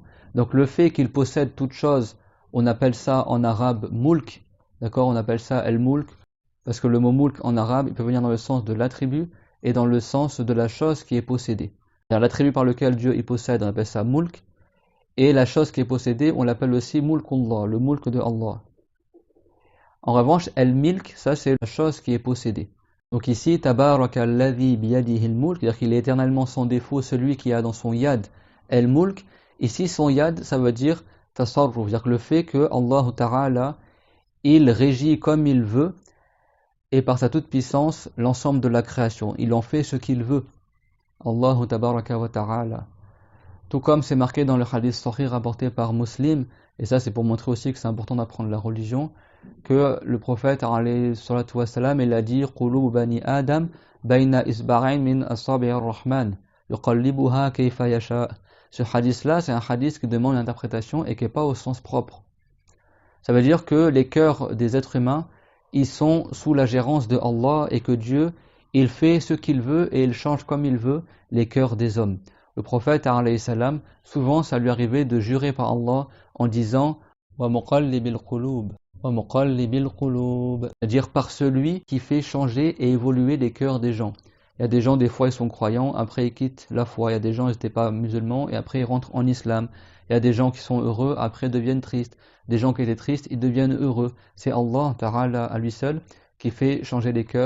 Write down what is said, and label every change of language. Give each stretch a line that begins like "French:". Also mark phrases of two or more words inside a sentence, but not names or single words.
French: Donc le fait qu'il possède toutes choses, on appelle ça en arabe Mulk, d'accord, on appelle ça Al-Mulk, parce que le mot Mulk en arabe, il peut venir dans le sens de l'attribut et dans le sens de la chose qui est possédée. L'attribut par lequel Dieu il possède, on appelle ça Mulk, et la chose qui est possédée, on l'appelle aussi Mulkullah, le Mulk de Allah. En revanche, Al-Milk, ça c'est la chose qui est possédée. Donc ici,
Arabic: تبارك الذي بيده الملك,
French: c'est-à-dire qu'il est éternellement sans défaut celui qui a dans son
Arabic: يد الملك.
French: Ici, son yad, ça veut dire tasarruf, c'est-à-dire que le fait que Allah Ta'ala, il régit comme il veut, et par sa toute puissance, l'ensemble de la création. Il en fait ce qu'il veut.
Arabic: الله تبارك وتعالى.
French: Tout comme c'est marqué dans le hadith sahih rapporté par Muslim, et ça c'est pour montrer aussi que c'est important d'apprendre la religion, que le prophète
Arabic: عليه الصلاة والسلام,
French: il a dit
Arabic: قلوب بني آدم بين إصبعين من أصابع الرحمن يقلبها كيف يشاء.
French: Ce hadith là, c'est un hadith qui demande une interprétation et qui n'est pas au sens propre. Ça veut dire que les cœurs des êtres humains, ils sont sous la gérance de Allah et que Dieu, il fait ce qu'il veut et il change comme il veut les cœurs des hommes. Le prophète
Arabic: عليه السلام,
French: souvent ça lui arrivait de jurer par Allah en disant
Arabic: ومقلب القلوب, ومقلب القلوب,
French: c'est-à-dire par celui qui fait changer et évoluer les cœurs des gens. Il y a des gens, des fois ils sont croyants, après ils quittent la foi. Il y a des gens, ils n'étaient pas musulmans et après ils rentrent en islam. Il y a des gens qui sont heureux, après deviennent tristes. Des gens qui étaient tristes, ils deviennent heureux. C'est Allah Ta'ala à lui seul qui fait changer les cœurs.